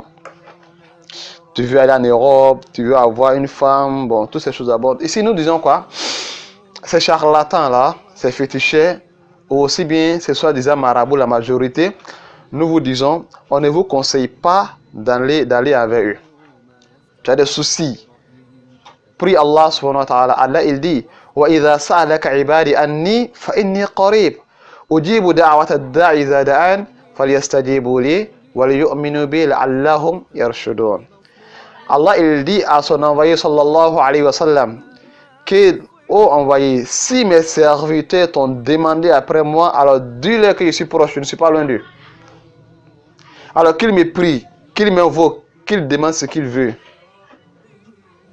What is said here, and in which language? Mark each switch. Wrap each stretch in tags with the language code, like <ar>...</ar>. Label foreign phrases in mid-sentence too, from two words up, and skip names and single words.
<fr>Tu veux aller en Europe, tu veux avoir une femme, bon, toutes ces choses à bord. Ici, nous disons quoi? Ces charlatans-là, ces féticheurs, aussi bien ce soit des marabouts, la majorité, nous vous disons, on ne vous conseille pas d'aller avec eux. Tu as des soucis. Prie Allah</fr> <ar>سبحانه وتعالى.</ar> <fr>Allah, il dit,</fr> <ar>وَإِذَا سَأَلَكَ عِبَادِ أَنِّي فَإِنِّي قَرِيبٌ أُجِيبُ دَعْوَةَ الدَّاعِ إِذَا دَعَانِ فَلْيَسْتَجِيبُوا لِي وَلْيُؤْمِنُوا بِي لَعَلَّهُمْ يَرْشُدُونَ.</ar> <fr>Allah il dit à son envoyé</fr> <ar>صلى الله عليه وسلم</ar> <fr>que, ô envoyé, si mes serviteurs t'ont demandé après moi, alors dis-leur que je suis proche, je ne suis pas loin d'eux. Alors qu'il me prie, qu'il m'invoque, qu'il demande ce qu'il veut.</fr>